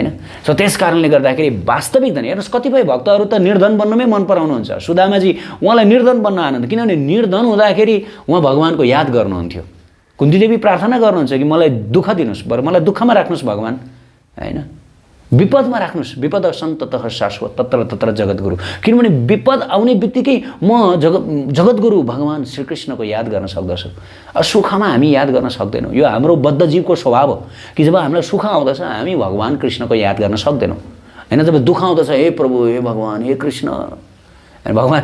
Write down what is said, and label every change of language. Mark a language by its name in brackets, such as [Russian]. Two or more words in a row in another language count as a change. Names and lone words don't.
[Nepali] सो त्यस कारणले गर्दाखेरि वास्तविक धनी, हेर्नुहोस् कतिपय भक्तहरू त निर्धन बन्नमै मन पराउनुहुन्छ। सुदामाजी उहाँलाई निर्धन बन्न आनन्द, किनभने निर्धन हुँदाखेरि उहाँ भगवानको याद गर्नुहुन्थ्यो। कुन्तीदेवी प्रार्थना गर्नुहुन्छ कि मलाई दुःख दिनुहोस्, बरु मलाई दुःखमा राख्नुहोस् भगवान होइन, विपदमा राख्नुहोस्। [Sanskrit] विपद सन्ततः शाश्वत तत्र तत्र जगद्गुरु, [Nepali] किनभने विपद आउने बित्तिकै म जगद्गुरु भगवान श्रीकृष्णको याद गर्न सक्दछु। सुखमा हामी याद गर्न सक्दैनौँ। यो हाम्रो बद्ध जीवको स्वभाव हो कि जब हामीलाई सुख आउँदछ हामी भगवान कृष्णको याद गर्न सक्दैनौँ होइन। जब दुःख आउँदछ हे प्रभु, हे भगवान, हे कृष्ण भगवान।